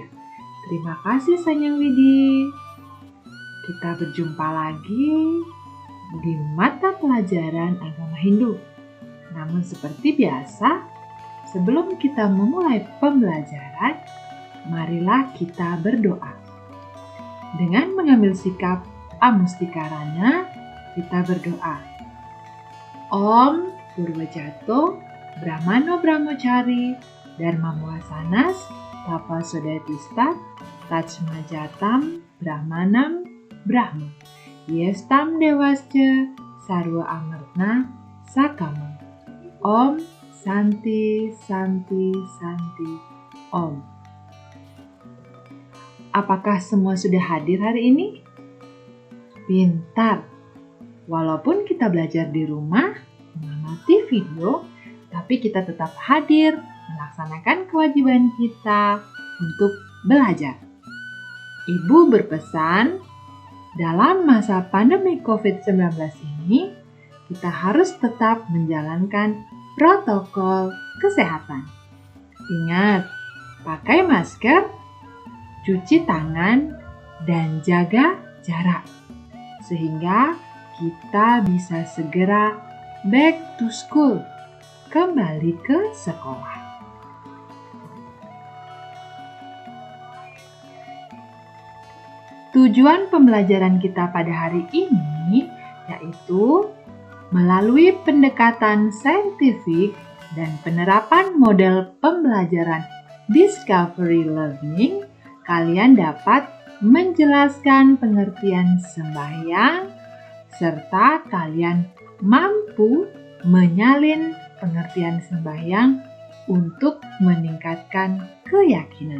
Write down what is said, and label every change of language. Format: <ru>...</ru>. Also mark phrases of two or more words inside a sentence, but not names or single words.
<id>Terima kasih Sanyang Widi. Kita berjumpa lagi di mata pelajaran agama Hindu. Namun seperti biasa, sebelum kita memulai pembelajaran, marilah kita berdoa. Dengan mengambil sikap amustikarana, kita berdoa.</id> <sa>Om Purwajato, Brahmano Brahmachari, Dharma Muasanas, Tapa Sodatista, Tajmajatam, Brahmanam, Brahma, Yestam Dewasca, Sarwa Amartna, Sakama. Om Santi, Santi, Santi, Om.</sa> <id>Apakah semua sudah hadir hari ini? Pintar! Walaupun kita belajar di rumah, mengamati video, tapi kita tetap hadir melaksanakan kewajiban kita untuk belajar. Ibu berpesan, dalam masa pandemi COVID-19 ini, kita harus tetap menjalankan protokol kesehatan. Ingat, pakai masker, cuci tangan, dan jaga jarak. Sehingga kita bisa segera</id> <en>back to school,</en> <id>kembali ke sekolah. Tujuan pembelajaran kita pada hari ini yaitu melalui pendekatan saintifik dan penerapan model pembelajaran</id> <en>discovery learning,</en> <id>kalian dapat menjelaskan pengertian sembahyang serta kalian mampu menyalin pengertian sembahyang untuk meningkatkan keyakinan.</id>